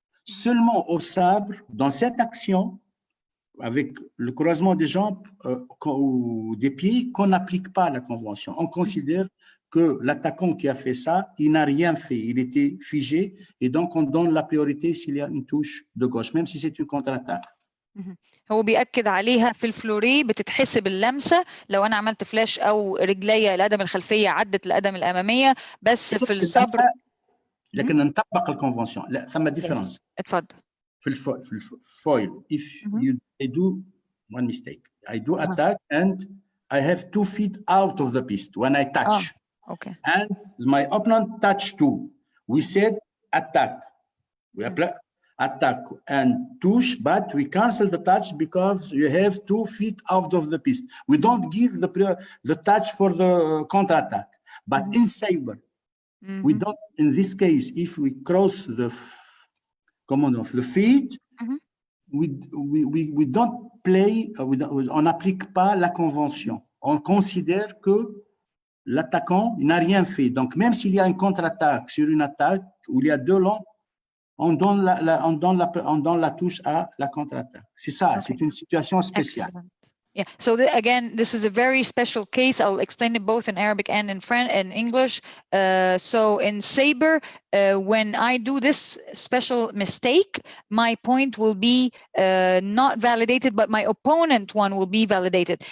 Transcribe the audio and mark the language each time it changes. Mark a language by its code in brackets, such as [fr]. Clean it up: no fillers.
[fr] Seulement au sabre, dans cette action, avec le croisement des jambes ou des pieds, qu'on n'applique pas la convention. On considère que l'attaquant qui a fait ça, il n'a rien fait, il était figé, et donc on donne la priorité s'il y a une touche de gauche, même si c'est une contre-attaque. [ar] هو بيأكد عليها في الفلوري بتتحسب اللمسة لو أنا عملت فلاش أو رجلي القدم الخلفية عدت القدم الأمامية، بس في الصبر لكن نطبق الكونفنسيون. لا ثم ديفرنس. اتفضل. في الفويل [en] if I do one mistake, I do attack and I have 2 feet out of the piste when I touch. Okay. And my opponent touch too. We said attack. We apply attack and touch, but we cancel the touch because you have 2 feet out of the piste. We don't give the touch for the counter-attack. But in Saber, we don't, in this case, if we cross the command of the feet, we don't play, [fr] on n'applique pas la convention. On considère que l'attaquant n'a rien fait. Donc, même s'il y a une contre-attaque sur une attaque où il y a 2 longs, on donne la touche à la contre-attaque. C'est ça, c'est une situation spéciale. [en] Excellent. Yeah. So again, this is a very special case. I'll explain it both in Arabic and in French and English. So in Saber, when I do this special mistake, my point will be not validated, but my opponent one will be validated.